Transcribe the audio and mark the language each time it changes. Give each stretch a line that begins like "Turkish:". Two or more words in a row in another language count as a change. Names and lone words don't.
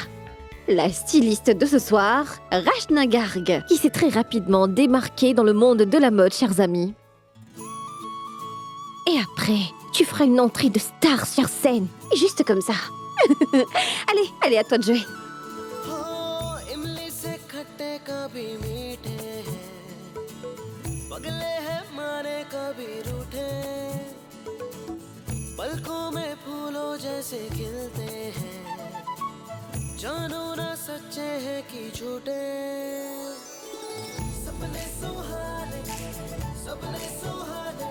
French: La styliste de ce soir, Rachna Garg, qui s'est très rapidement démarquée dans le monde de la mode, chers amis. Et après, tu feras une entrée de star sur scène, juste comme ça. Allez, à toi de jouer.
Hindi: पलकों में फूलों जैसे खिलते हैं जानो ना सच्चे हैं कि झूठे सपने सुहाने सपने सुहाने